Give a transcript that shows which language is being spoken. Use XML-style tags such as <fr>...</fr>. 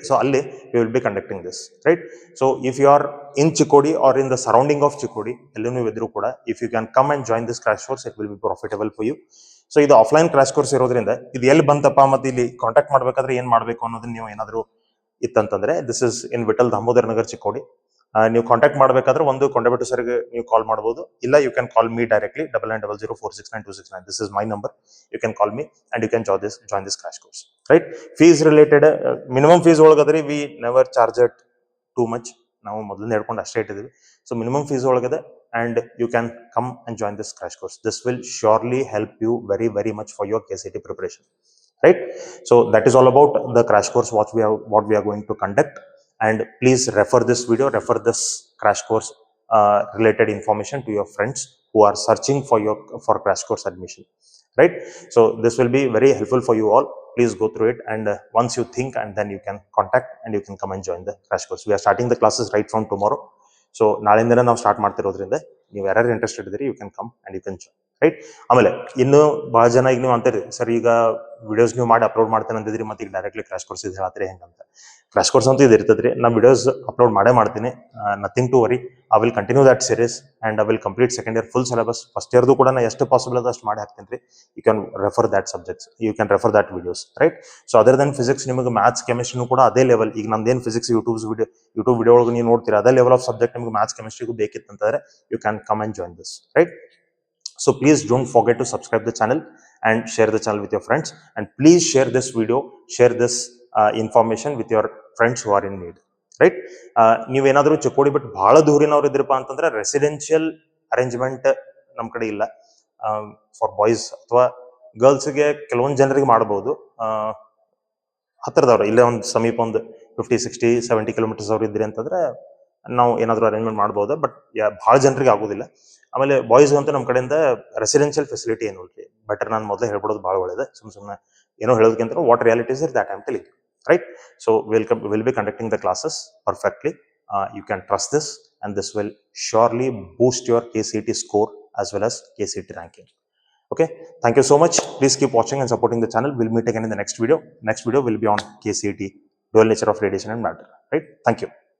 <en>So ಅಲ್ಲಿ we will be conducting this, right? So if you are in Chikodi or in the surrounding of Chikodi,</en> <kn>ಎಲ್ಲೂ ಇದ್ರೂ ಕೂಡ</kn> <en>if you can come and join this crash course, it will be profitable for you.</en> <kn>So ಇದು offline crash course ಇರೋದ್ರಿಂದ ಇದು ಎಲ್ಲಿ ಬಂತಪ್ಪ ಮತ್ತೆ ಇಲ್ಲಿ ಕಾಂಟ್ಯಾಕ್ಟ್ ಮಾಡ್ಬೇಕಾದ್ರೆ ಏನ್ ಮಾಡ್ಬೇಕು ಅನ್ನೋದನ್ನ ನೀವು ಏನಾದ್ರು ಇತ್ತಂತಂದ್ರೆ</kn> <en>this is in</en> <kn>Vithal Damodar Nagar Chikkodi. ನೀವು ಕಾಂಟ್ಯಾಕ್ಟ್ ಮಾಡಬೇಕಾದ್ರೆ ಒಂದು ಕೊಂಡಬೆಟ್ಟು ಸರ್ಗೆ ನೀವು ಕಾಲ್ ಮಾಡಬಹುದು, ಇಲ್ಲ</kn> <en>you can call me directly</en> <kn>9900469269.</kn> <en>This is my number. You can call me and you can join this crash course, right? Fees related minimum fees ಒಳಗದ್ರಿ we never charge it too much.</en> <kn>ನಾವು ಮೊದಲೇ ಹೇಳ್ಕೊಂಡು ಅಷ್ಟೇ ಇಟ್ಟಿದ್ದೀವಿ.</kn> <en>So minimum fees ಒಳಗದೆ and you can come and join this crash course. This will surely help you very, very much for your KCET preparation, right? So that is all about the crash course what we are going to conduct. And please refer this video, refer this crash course related information to your friends who are searching for crash course admission, right? So this will be very helpful for you all. Please go through it, and once you think, and then you can contact and you can come and join the crash course. We are starting the classes right from tomorrow.</en> <kn>So ನಾಳೆಯಿಂದ ನಾವು start ಮಾಡ್ತಿರೋದ್ರಿಂದ ನೀವು ಯಾರು interested ಇದ್ದೀರಿ</kn> <en>You can come and you can join, right?</en> <kn>ಆಮೇಲೆ ಇನ್ನು ಬಹಳ ಜನ ಈಗ ನೀವು ಅಂತೀರಿ ಸರ್ ಈಗ ವಿಡಿಯೋಸ್ ನೀವು ಮಾಡಿ ಅಪ್ಲೋಡ್ ಮಾಡ್ತೇನೆ ಅಂತಿದ್ರಿ, ಮತ್ತೆ ಈಗ ಡೈರೆಕ್ಟ್ಲಿ ಕ್ರಾಶ್ ಕೋರ್ಸ್ ಇದು ಹೇಳತ್ರಿ ಹೆಂಗಂತ. ಕ್ರಾಶ್ ಕೋರ್ಸ್ ಅಂತ ಇದು ಇರ್ತದ್ರಿ, ನಾನು ವಿಡಿಯೋಸ್ ಅಪ್ಲೋಡ್ ಮಾಡೇ ಮಾಡ್ತೀನಿ.</kn> <en>Nothing to worry. I will continue that series and I will complete second year full syllabus.</en> <kn>First ಇಯರ್ದು ಕೂಡ ನಾನು ಎಷ್ಟು ಪಾಸಿಬಲ್ ಅದ ಅಷ್ಟು ಮಾಡಿ ಹಾಕ್ತೀನಿ ರೀ.</kn> <en>You can refer that subjects, you can refer that videos, right? So other than physics</en> <kn>ನಿಮಗೆ maths ಕೆಮಿಸ್ಟ್ರಿನೂ ಕೂಡ ಅದೇ ಲೆವೆಲ್. ಈಗ ನಮ್ದೇನು ಫಿಸಿಕ್ಸ್ ಯೂಟ್ಯೂಬ್ ವಿಡಿಯೋ ಒಳಗೆ ನೀವು ನೋಡ್ತೀರಾ, ಅದೇ ಲೆವೆಲ್ ಆಫ್ ಸಬ್ಜೆಕ್ಟ್ ನಿಮಗೆ maths ಕೆಮಿಸ್ಟ್ರಿಗೂ ಬೇಕಿತ್ತಂತಂದ್ರೆ</kn> <en>You can come and join this, right? So please don't forget to subscribe the channel and share the channel with your friends, and please share this video, share this information with your friends who are in need, right?</en> <kn>ನೀವೇನಾದ್ರೂ ಚಿಕ್ಕೋಡಿ ಬಿಟ್ಟು ಬಹಳ ದೂರಿನವ್ರು ಇದ್ರಪ್ಪ ಅಂತಂದ್ರೆ residential arrangement ನಮ್ಮ ಕಡೆ ಇಲ್ಲ for boys ಅಥವಾ ಗರ್ಲ್ಸ್ಗೆ. ಕೆಲವೊಂದು ಜನರಿಗೆ ಮಾಡಬಹುದು, ಹತ್ತಿರದವ್ರು ಇಲ್ಲೇ ಒಂದು ಸಮೀಪ ಒಂದು 50-60-70 ಕಿಲೋಮೀಟರ್ಸ್ ಅವ್ರು ಇದ್ರಿ ಅಂತಂದ್ರೆ ನಾವು ಏನಾದರೂ ಅರೇಂಜ್ಮೆಂಟ್ ಮಾಡ್ಬೋದು. ಬಟ್ ಭಾಳ ಜನರಿಗೆ ಆಗೋದಿಲ್ಲ. ಆಮೇಲೆ ಬಾಯ್ಸ್ ಅಂತೂ ನಮ್ಮ ಕಡೆಯಿಂದ ರೆಸಿಡೆನ್ಷಿಯಲ್ ಫೆಸಿಲಿಟಿ ಏನು ಇಲ್ರಿ. ಬೆಟರ್ ನಾನು ಮೊದಲೇ ಹೇಳ್ಬಿಡೋದು ಭಾಳ ಒಳ್ಳೇದು. ಸುಮ್ಮನೆ ಏನೋ ಹೇಳೋದಕ್ಕಿಂತ</kn> <en>What realities are that I am telling, right? So will be conducting the classes perfectly. You can trust this and this will surely boost your KCET score as well as KCET ranking. Okay, thank you so much. Please keep watching and supporting the channel. We'll meet again in the next video. Next video will be on KCET, dual nature of radiation and matter, right? Thank you.</en>